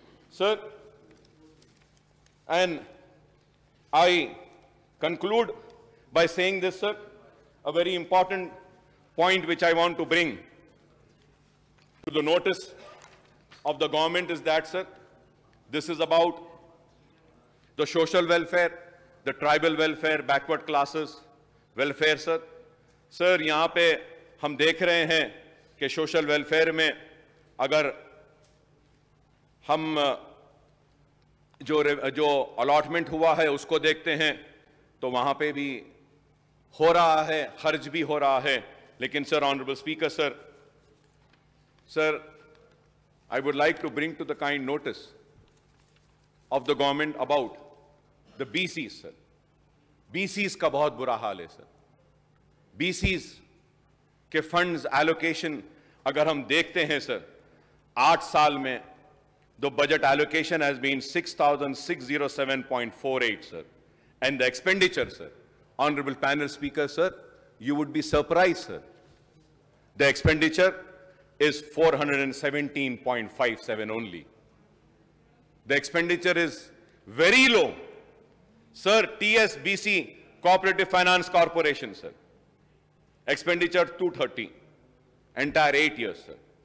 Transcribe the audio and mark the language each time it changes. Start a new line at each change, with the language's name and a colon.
English: Sir, and I conclude by saying this, sir, a very important point which I want to bring to the notice of the government is that, sir, this is about the social welfare, the tribal welfare, backward classes welfare, sir.
Hindi: Sir, यहाँ पे हम देख रहे हैं कि social welfare में अगर हम जो अलॉटमेंट हुआ है उसको देखते हैं तो वहाँ पे भी हो रहा है, खर्च भी हो रहा है.
English: लेकिन sir, honourable speaker, sir, I would like to bring to the kind notice of the government about the BCs, sir.
Hindi: BCs का बहुत बुरा हाल है, सर. BCs के फंड्स एलोकेशन अगर हम देखते हैं, सर, 8 साल में
English: the budget allocation has been 6,607.48, sir. And the expenditure, sir, Honorable Panel Speaker, sir, you would be surprised, sir. The expenditure is 417.57 only. The expenditure is very low. Sir, TSBC, Cooperative Finance Corporation, sir, expenditure 230, entire 8 years, sir.